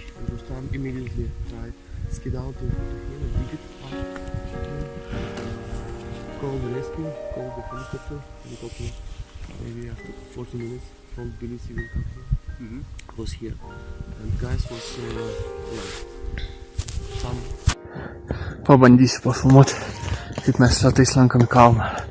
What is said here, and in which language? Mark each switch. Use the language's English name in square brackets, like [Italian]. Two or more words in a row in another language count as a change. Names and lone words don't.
[English] And Rustam immediately tried to ski down to him and dig it up. Called the rescue, called the helicopter. Maybe after 40 minutes from Tbilisi will come here. Was here. And guys was some. [Lithuanian] Pabandysiu pafilmuoti, kaip mes lėtai slenkam į kalną.